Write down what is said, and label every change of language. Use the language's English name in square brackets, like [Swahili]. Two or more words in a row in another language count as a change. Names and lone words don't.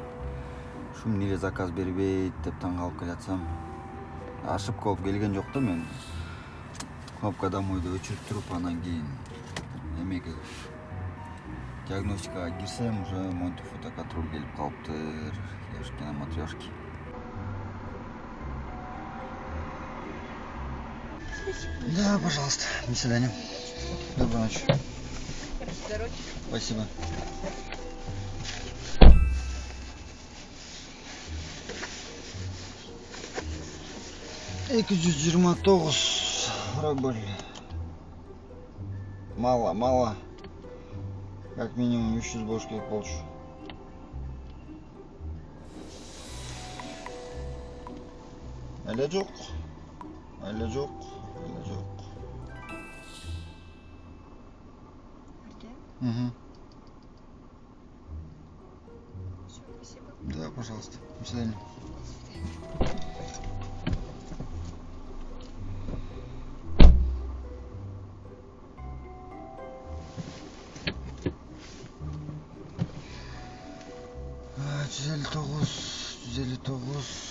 [Kyrgyz] Шум неге заказ бербейт деп таң калып келатсам, ошибка болуп келген жок да, мен [Russian] кнопка домойду [Kyrgyz] өчүрүп туруп, анан кийин эмеге диагностикага кирсем, уже монтип фотоконтроль келип калыптыр. [Russian] Ёшки на матрешки. Да, пожалуйста. До свидания. Доброй ночи. Здорово. Спасибо. [Kyrgyz] Эки жүз жыйырма тогуз рубль. [Russian] Мало. Как минимум 300 [Kyrgyz] болуш керек болчу. Эле жок. Угу. [Russian] Все, спасибо. Да, пожалуйста. До свидания. [Kyrgyz] Жүз элүү тогуз.